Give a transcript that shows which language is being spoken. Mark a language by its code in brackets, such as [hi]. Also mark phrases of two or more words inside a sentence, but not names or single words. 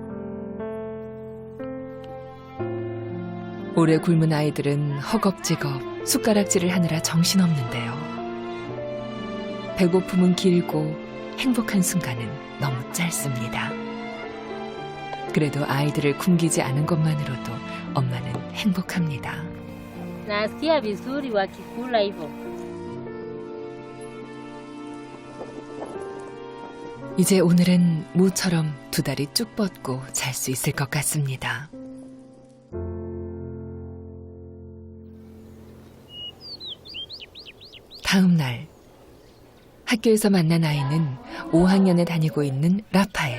[ko] 오래 굶은 아이들은 허겁지겁 숟가락질을 하느라 정신없는데요. 배고픔은 길고 행복한 순간은 너무 짧습니다. 그래도 아이들을 굶기지 않은 것만으로도 엄마는 행복합니다. [sw] Nasikia vizuri wakikula hivyo. [ko] 이제 오늘은 모처럼 두 다리 쭉 뻗고 잘 수 있을 것 같습니다. 다음 날 학교에서 만난 아이는 5학년에 다니고 있는 라파엘.